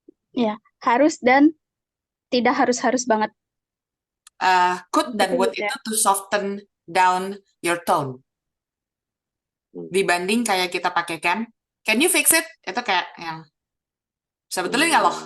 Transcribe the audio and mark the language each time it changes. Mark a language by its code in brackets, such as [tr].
[id] Ya, harus dan tidak harus banget. [en] Could dan would itu to soften down your tone. [id] Dibanding kayak kita pakai [en] can you fix it? [id] Itu kayak yang sebetulnya nggak loh.